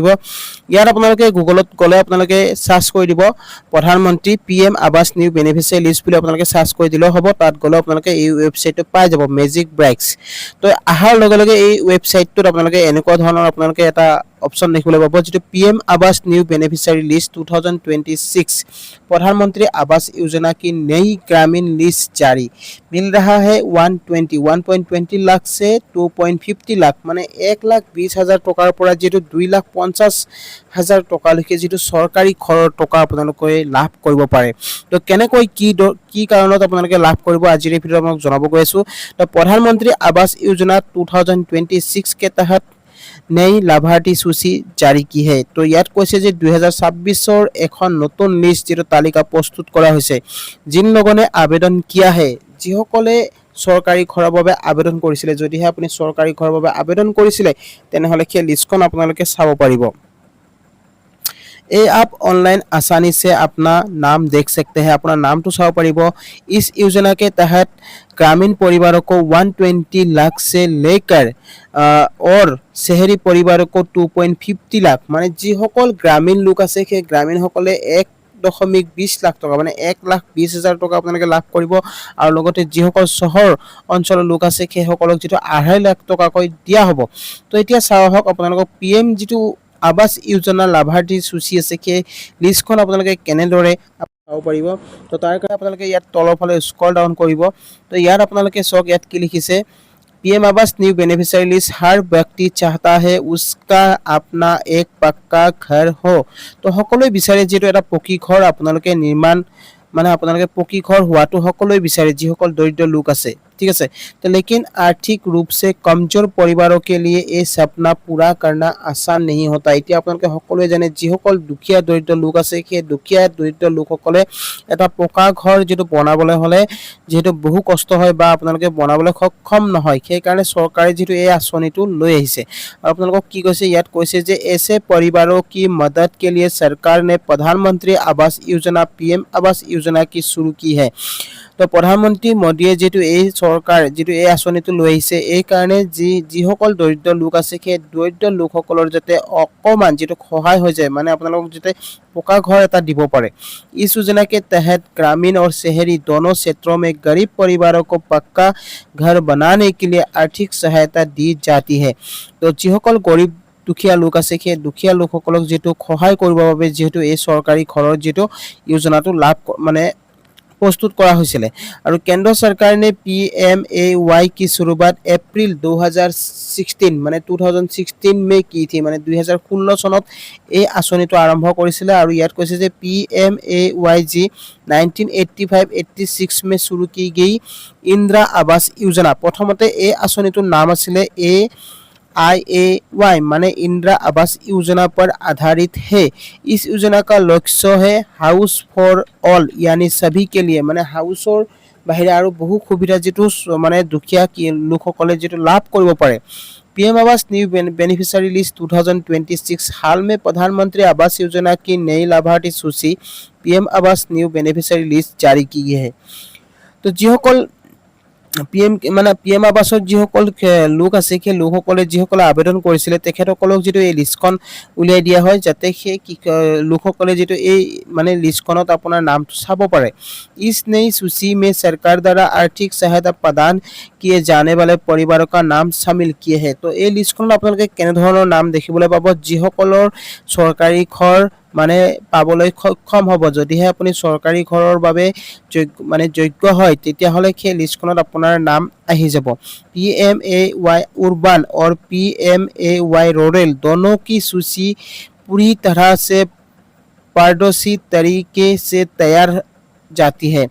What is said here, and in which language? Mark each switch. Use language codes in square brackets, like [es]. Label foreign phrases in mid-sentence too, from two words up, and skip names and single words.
[as] ইয়াত আপোনালোকে গুগলত গলে আপোনালোকে সাৰ্চ কৰি দিব প্ৰধানমন্ত্ৰী PM আৱাস নিউ বেনিফিচিয়াৰী লিষ্ট বুলি আপোনালোকে সাৰ্চ কৰি দিলেও হ'ব। তাত গলে আপোনালোকে এই ৱেবছাইটটো পাই যাব মেজিক ব্ৰেক্স। তো আহাৰ লগে লগে এই ৱেবছাইটটোত আপোনালোকে এনেকুৱা ধৰণৰ আপোনালোকে এটা অপশন দেখিবলৈ পাব যেটো [hi] PM आवास न्यू बेनिफिशियरी लिस्ट 2026 प्रधानमंत्री आवास योजना की नई ग्रामीण लिस्ट जारी मिल रहा है 120 लाख से 2.50 लाख माने [as] 1,20,000 टकार পৰা যেটো 2,50,000 টকালৈকে যেটো চৰকাৰী ঘৰৰ টকা আপোনালোকে লাভ কৰিব পাৰে। তো কেনেকৈ কি কাৰণত আপোনালোকে লাভ কৰিব আজিৰ এই ভিডিঅ'ত আপোনাক জনাব গৈ আছো। [hi] তো प्रधानमंत्री आवास योजना 2026 के तहत नई लाभार्थी सूची जारी की है। [as] तो ইয়াত কৈছে যে 2026 এখন নতুন লিষ্ট যেটো তালিকা প্ৰস্তুত কৰা হৈছে। [hi] जिन लोगों ने आवेदन किया है [as] যিসকলে চৰকাৰী ঘৰৰ বাবে আবেদন কৰিছিলে যদিহে আপুনি চৰকাৰী ঘৰৰ বাবে আবেদন কৰিছিলে তেনেহলে সেই লিষ্টখন আপোনালোকে চাব পাৰিব। [hi] ये आप ऑनलाइन आसानी से अपना नाम देख सकते हैं, अपना नाम तो [as] চাব পাৰিব। [hi] इस योजना के तहत ग्रामीण परिवारों को 120 लाख से लेकर और शहरी परिवारों को 2.50 लाख माने [as] जिসকল গ্রামীণ লোক আছে সেই গ্রামীণ সকলে 1.20 লাখ টকা মানে 1,20,000 টকা আপোনালোকে লাভ কৰিব আৰু লগতে যিসকল চহৰ অঞ্চলৰ লোক আছে সেই সকলক যেটো 2.5 লাখ টকা কৈ দিয়া হ'ব। তো এতিয়া চাওক আপোনালোকক PM যেটো [hi] आवास योजना लाभार्थी सूची [as] আছে সেই লিষ্টখন আপোনালোকে কেনেদৰে চাব পাৰিব। তো তাৰ কাৰণে আপোনালোকে ইয়াত তলৰ ফালে স্ক্ৰল ডাউন কৰিব। তো ইয়াত আপোনালোকে চক ইয়াত কি লিখিছে [hi] PM आवास न्यू बेनिफिशियरी लिस्ट हर व्यक्ति चाहता है उसका अपना एक पक्का घर हो। [as] तो সকলোৱে বিচাৰে যেটো এটা পকী ঘৰ আপোনালোকে নিৰ্মাণ মানে আপোনালোকে পকী ঘৰ হোৱাটো সকলোৱে বিচাৰে যিসকল দৰিদ্ৰ লোক আছে, [hi] ठीक है। तो लेकिन आर्थिक रूप से कमजोर परिवारों के लिए ये सपना पूरा करना आसान नहीं होता। [as] इतना আপোনালোকে সকলোৱে জানে যিসকল দুখীয়া দৰিদ্ৰ লোক আছে সেই দুখীয়া দৰিদ্ৰ লোকসকলে এটা পকা ঘৰ যেটো বনাবলৈ হলে যেটো বহু কষ্ট হয় বা আপোনালোকে বনাবলৈ সক্ষম নহয় সেই কাৰণে চৰকাৰে যেটো এই আঁচনিটো লৈ আহিছে। আৰু আপোনালোকক কি কৈছে ইয়াত কৈছে যে [hi] ऐसे परिवारों की मदद के लिए सरकार ने प्रधानमंत्री आवास योजना PM आवास योजना की शुरू की है। [as] तो प्रधानमंत्री मोदीয়ে যেটো এই সরকার যেটো এই আঁচনিটো লৈ আহিছে এই কাৰণে যিসকল দৰিদ্ৰ লোক আছে সেই দৰিদ্ৰ লোকসকলৰ যাতে অকমান যেটো সহায় হৈ যায় মানে আপোনালোক যাতে পকা ঘৰ এটা দিব পাৰে। [hi] इस योजना के तहत ग्रामीण और शहरी दोनों क्षेत्रों में गरीब परिवारों को पक्का घर बनाने के लिए आर्थिक सहायता दी जाती है। [as] तो যিসকল গरीब দুখীয়া লোক আছে সেই দুখীয়া লোকসকলক যেটো সহায় কৰিবৰ বাবে যেটো এই চৰকাৰী ঘৰৰ যেটো যোজনাটো লাভ মানে প্ৰস্তুত কৰা হৈছিলে। আৰু কেন্দ্ৰ [hi] सरकार ने PMAY की शुरुआत अप्रैल 2016 माने 2016 में की थी माने 2016 [as] सনত এই আঁচনিটো আৰম্ভ কৰিছিলে। আৰু ইয়াত কৈছে যে [hi] PMAY जी 1985-86 में शुरू की गई इंदिरा आवास योजना। प्रथमते [as] এই আঁচনিটোৰ নাম আছিলে IAY [hi] माने इंदिरा आवास योजना पर आधारित है। इस योजना का लक्ष्य है [en] house for all [hi] यानी सभी के लिए माने हाउसर [as] বাহিৰে আৰু বহু সুবিধা যিটো মানে দুখীয়া লোকসকলে যিটো লাভ কৰিব পাৰে। [hi] पीएम आवास न्यू बेनिफिशियरी लिस्ट 2026 हाल में प्रधानमंत्री आवास योजना की नई लाभार्थी सूची पीएम आवास न्यू बेनिफिशियरी लिस्ट जारी की है। [as] तो যিসকল পিএম আৱাসত যিসকল লোক আছে সেই লোকসকলে যিসকলে আবেদন কৰিছিলে তেখেতসকলক যিটো এই লিষ্টখন উলিয়াই দিয়া হয় যাতে সেই লোকসকলে যিটো এই মানে লিষ্টখনত আপোনাৰ নামটো চাব পাৰে। [hi] इस नई सूची में सरकार द्वारा आर्थिक सहायता प्रदान किए जाने वाले परिवारों का नाम शामिल किए हैं। [as] तो এই লিষ্টখনত আপোনালোকে কেনেধৰণৰ নাম দেখিবলৈ পাব যিসকলৰ চৰকাৰী ঘৰ মানে পাবলৈ সক্ষম হ'ব। যদিহে আপুনি চৰকাৰী ঘৰৰ বাবে যোগ্য হয় তেতিয়াহ'লে সেই লিষ্টখনত আপোনাৰ নাম আহি যাব। [hi] PMAY urban और PMAY रूरल दोनों की सूची पूरी तरह से पारदर्शी तरीके से तैयार जाती है।